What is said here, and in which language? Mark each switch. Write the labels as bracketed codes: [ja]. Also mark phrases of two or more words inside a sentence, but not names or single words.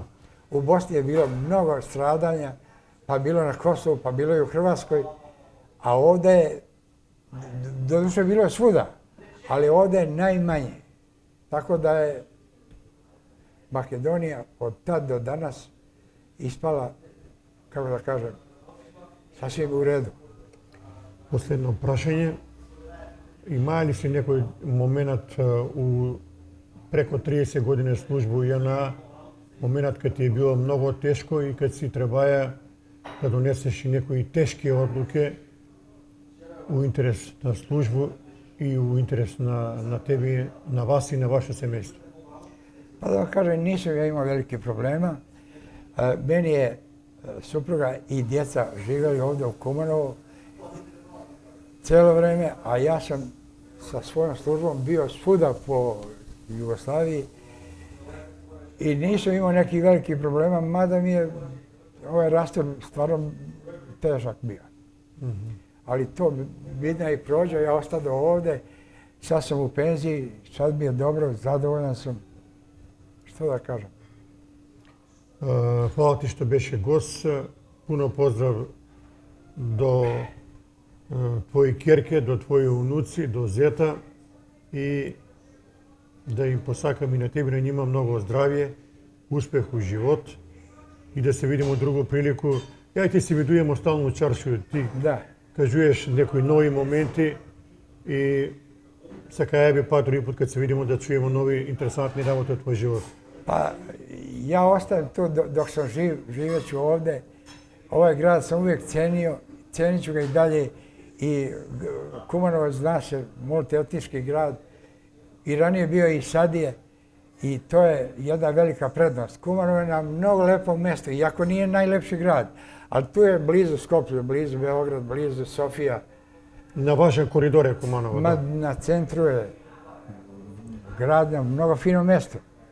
[sr] U Bosni je bilo mnogo stradanja, pa bilo na Kosovu, pa bilo i u Hrvatskoj, a ovdje je, doduše bilo je svuda, ali ovdje je najmanje. Tako da je Makedonija od tad do danas ispala, kako da kažem, sasvim u redu. [mk] Последно прашање. Има ли си некој момент у преко 30 години служба у ЈНА, момент кога ти е било многу тешко и кога си требаја да донесеш и некои тешки одлуки у интерес на службу и у интерес на тебе, на вас и на ваше семејство? [sr] Pa da kažem, nisam ja imao velike problema. Meni je supruga i djeca živjeli ovdje u Kumanovu cijelo vreme, a ja sam sa svojom službom bio svuda po Jugoslaviji i nisam imao nekih velikih problema, mada mi je ovaj rastor stvarno težak bio. Ali to vidna i prođe, ja ostado ovdje, sad sam u penziji, sad mi je dobro, zadovoljan sam. Što da kažem? [mk] Hvala ти што беше гост. Пуно поздрав до твои керке, до твои унуци, до зета и да им посакам и на тебе на нима многу здравје, успех у живот и да се видиме другу прилику. Ја ти се видујемо стално у чаршију. Ти [sr] Da. [mk] кажуеш некои нови моменти и сакаја би па други пут кога се видиме да чуеме нови интересантни работи од твој живот. [sr] Pa ja ostajem tu dok sam živ, živjet ću ovdje. Ovaj grad sam uvijek cenio, cenit ću ga i dalje. I Kumanovac zna se, multietnički grad. I ranije bio i sad je. I to je jedna velika prednost. Kumanovo je na mnogo lepo mjesto, iako nije najlepši grad. Ali tu je blizu Skoplje, blizu Beograd, blizu Sofija. [mk] На вашен коридор е Куманово. [sr] Ma, [mk] Да. [sr] na centru je grad, na mnogo fino mjesto.